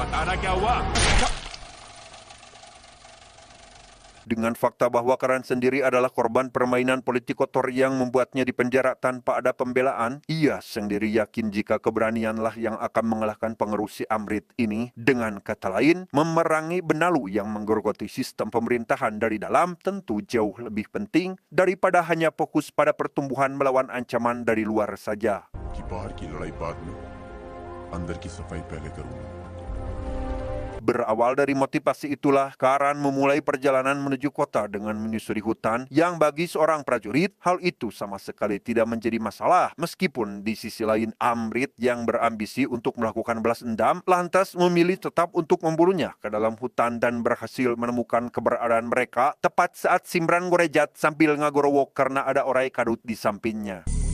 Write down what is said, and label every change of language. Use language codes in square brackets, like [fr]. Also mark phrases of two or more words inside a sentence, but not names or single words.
[id] Dengan fakta bahwa Karan sendiri adalah korban permainan politik kotor yang membuatnya dipenjara tanpa ada pembelaan, ia sendiri yakin jika keberanianlah yang akan mengalahkan pengerus si Amrit ini. Dengan kata lain, memerangi benalu yang menggerogoti sistem pemerintahan dari dalam tentu jauh lebih penting daripada hanya fokus pada pertumbuhan melawan ancaman dari luar saja. [hi] कि बाहर की लड़ाई बाद में, अंदर की सफाई पहले करूंगा. [id] Berawal dari motivasi itulah, Karan memulai perjalanan menuju kota dengan menyusuri hutan yang bagi seorang prajurit, hal itu sama sekali tidak menjadi masalah. Meskipun di sisi lain Amrit yang berambisi untuk melakukan balas dendam, lantas memilih tetap untuk memburunya ke dalam hutan dan berhasil menemukan keberadaan mereka tepat saat Simran ngorejat sambil ngagorowok karena ada [su] orai kadut [id] di sampingnya.